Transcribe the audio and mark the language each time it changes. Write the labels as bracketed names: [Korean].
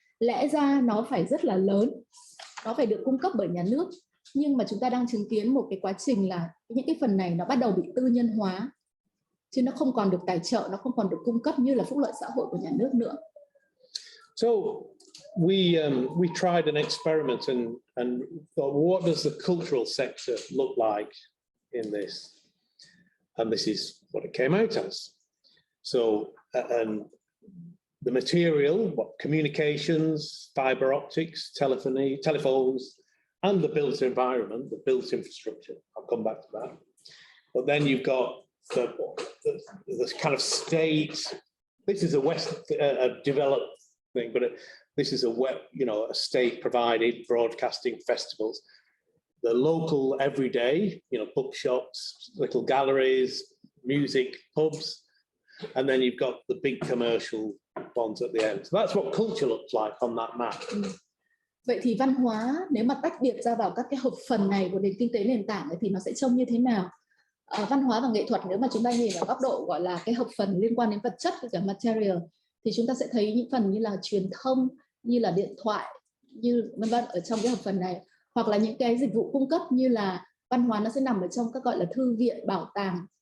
[Vietnamese] Lẽ ra nó phải rất là lớn, nó phải được cung cấp bởi nhà nước, nhưng mà chúng ta đang chứng kiến một cái quá trình là những cái phần này nó bắt đầu bị tư nhân hóa, chứ nó không còn được tài trợ, nó không còn được cung cấp như là phúc lợi xã hội của nhà nước nữa. [English] So we tried an experiment and thought, what does the cultural sector look like in this? And this is what it came out as. So, and the material, what communications, fiber optics, telephony, telephones, and the built environment, the built infrastructure. I'll come back to that. But then you've got the kind of state. This is a developed thing, but this is a state-provided broadcasting festivals. The local everyday, bookshops, little galleries, music, pubs, and then you've got the big commercial ones at the end. So that's what culture looks like on that map. [Vietnamese] Vậy thì văn hóa nếu mà tách biệt ra vào các cái hợp phần này của nền kinh tế nền tảng ấy, thì nó sẽ trông như thế nào? Văn hóa và nghệ thuật, nếu mà chúng ta nhìn ở góc độ gọi là cái hợp phần liên quan đến vật chất, cái material, thì chúng ta sẽ thấy những phần như là truyền thông, như là điện thoại, như vân vân ở trong cái hợp phần này, hoặc là những cái dịch vụ cung cấp như là văn hóa nó sẽ nằm ở trong các gọi là thư viện, bảo tàng,